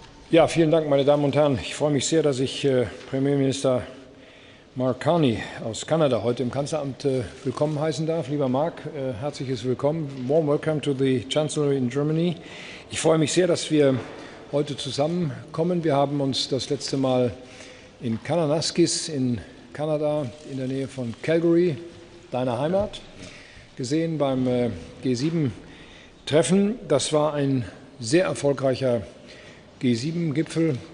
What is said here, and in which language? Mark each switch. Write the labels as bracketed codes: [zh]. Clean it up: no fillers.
[de] Ja, vielen Dank, meine Damen und Herren. Ich freue mich sehr, dass ich Premierminister Merz Carney aus Kanada heute im Kanzleramt willkommen heißen darf. Lieber Mark, herzliches Willkommen. [en] Warm welcome to the Chancellor in Germany. [de] Ich freue mich sehr, dass wir heute zusammenkommen. Wir haben uns das letzte Mal in Kananaskis in Kanada in der Nähe von Calgary, deiner Heimat, gesehen beim G7-Treffen. Das war ein sehr erfolgreicher G7-Gipfel.